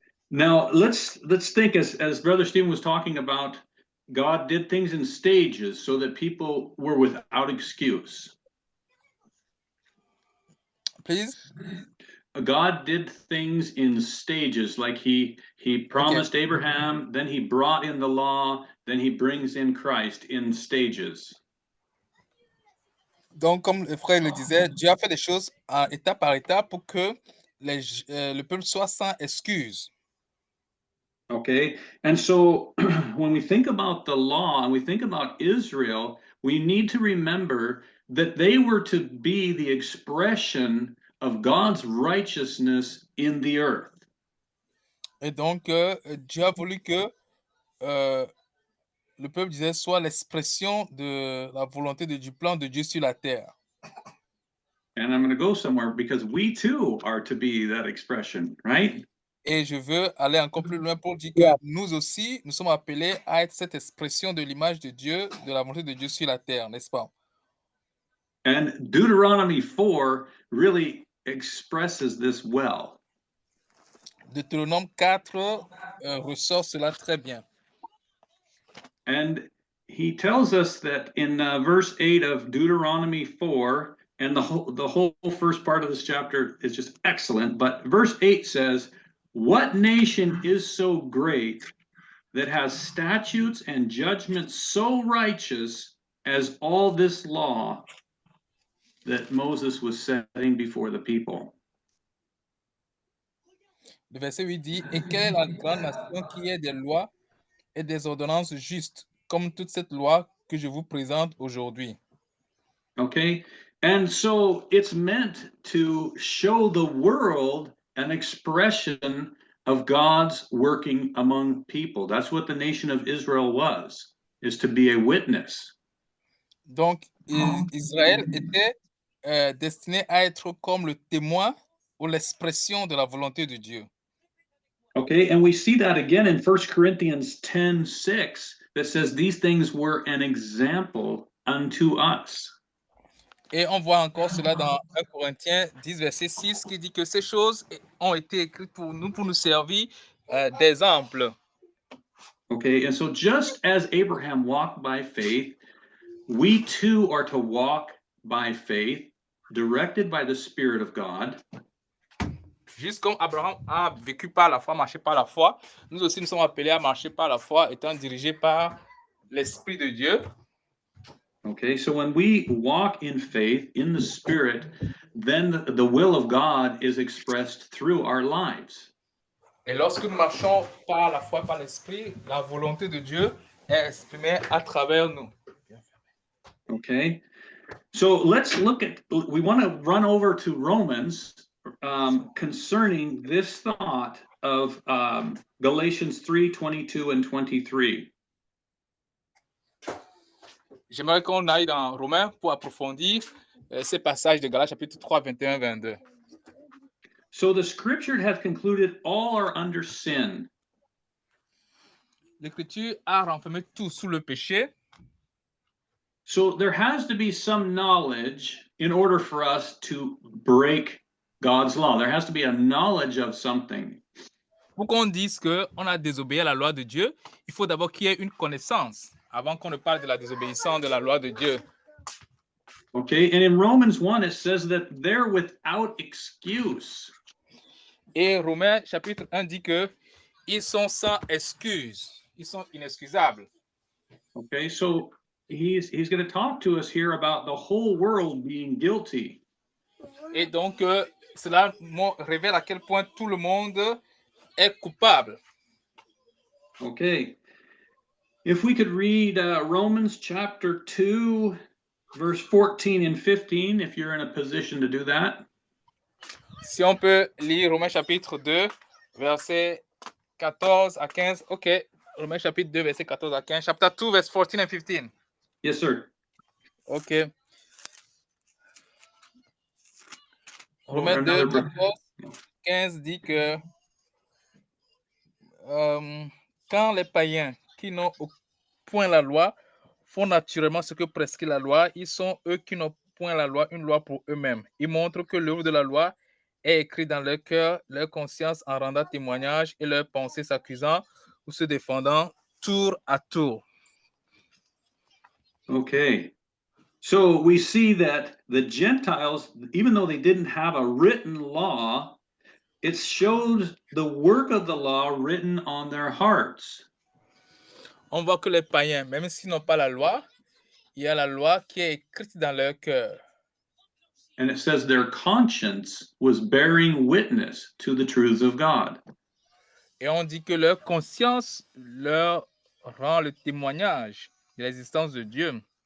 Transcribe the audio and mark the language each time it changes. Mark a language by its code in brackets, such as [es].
[en] Now let's think as Brother Stephen was talking about, God did things in stages so that people were without excuse. Please? God did things in stages, like he promised Abraham, then he brought in the law, then he brings in Christ in stages. [fr] Donc, comme le frère le disait, Dieu a fait des choses étape par étape pour que le peuple soit sans excuse. [en] Okay, and so when we think about the law and we think about Israel, we need to remember that they were to be the expression of God's righteousness in the earth. [fr] Et donc, Dieu a voulu que le peuple disait soit l'expression de la volonté du plan de Dieu sur la terre. [en] And I'm going to go somewhere because we too are to be that expression, right? [fr] Et je veux aller encore plus loin pour dire que nous aussi, nous sommes appelés à être cette expression de l'image de Dieu, de la volonté de Dieu sur la terre, n'est-ce pas? [en] And Deuteronomy 4 really expresses this well. [fr] Deutéronome 4 ressort cela très bien. [en] And he tells us that in verse 8 of Deuteronomy 4, and the whole first part of this chapter is just excellent, but verse 8 says, "What nation is so great that has statutes and judgments so righteous as all this law that Moses was setting before the people?" [fr] Le verset 8 dit, « Et quelle est la grande nation qui ait des lois et des ordonnances justes, comme toute cette loi que je vous présente aujourd'hui. » [en] Okay, and so it's meant to show the world an expression of God's working among people. That's what the nation of Israel was, is to be a witness. [fr] Donc, Israël était destiné à être comme le témoin ou l'expression de la volonté de Dieu. [en] Okay, and we see that again in 1 Corinthians 10:6 that says these things were an example unto us. [fr] Et on voit encore cela dans 1 Corinthiens 10, verset 6, qui dit que ces choses ont été écrites pour nous servir d'exemple. [en] Okay, and so just as Abraham walked by faith, we too are to walk by faith, directed by the Spirit of God. [fr] Juste comme Abraham a vécu par la foi, marché par la foi, nous aussi nous sommes appelés à marcher par la foi, étant dirigés par l'Esprit de Dieu. [en] Okay, so when we walk in faith, in the Spirit, then the will of God is expressed through our lives. [fr] Et lorsque nous marchons par la foi, par l'Esprit, la volonté de Dieu est exprimée à travers nous. [en] Okay, so let's look at, we want to run over to Romans concerning this thought of Galatians 3:22 and 23. [fr] J'aimerais qu'on aille dans Romains pour approfondir ces passages de Galates chapitre 3, 21, 22. [en] So the scripture has concluded all are under sin. [fr] L'Écriture a renfermé tout sous le péché. [en] So there has to be some knowledge in order for us to break God's law. There has to be a knowledge of something. [fr] Pour qu'on dise qu'on a désobéi à la loi de Dieu, il faut d'abord qu'il y ait une connaissance avant qu'on ne parle de la désobéissance de la loi de Dieu. [en] Okay, and in Romans 1, it says that they're without excuse. [fr] Et Romains chapitre 1 dit que ils sont sans excuse, ils sont inexcusables. [en] Okay, so he's going to talk to us here about the whole world being guilty. [fr] Et donc, cela révèle à quel point tout le monde est coupable. [en] Okay, if we could read Romans chapter 2, verse 14 and 15, if you're in a position to do that. [fr] Si on peut lire Romains chapitre 2, versets 14 à 15, ok, Romains chapitre 2, verset 14 à 15. [en] Chapter 2, verse 14 and 15. Yes, sir. OK. Or [fr] Romains 2, [en] another book. [fr] 14, 15 dit que quand les païens qui n'ont point la loi font naturellement ce que prescrit la loi, ils sont eux qui n'ont point la loi, une loi pour eux-mêmes. Ils montrent que l'œuvre de la loi est écrite dans leur cœur, leur conscience en rendant témoignage et leurs pensées s'accusant ou se défendant tour à tour. [en] Okay. So we see that the Gentiles, even though they didn't have a written law, it shows the work of the law written on their hearts. [fr] On voit que les païens, même s'ils n'ont pas la loi, il y a la loi qui est écrite dans leur cœur. [en] And it says their conscience was bearing witness to the truths of God. [fr] Et on dit que leur conscience leur rend le témoignage de l'existence de Dieu.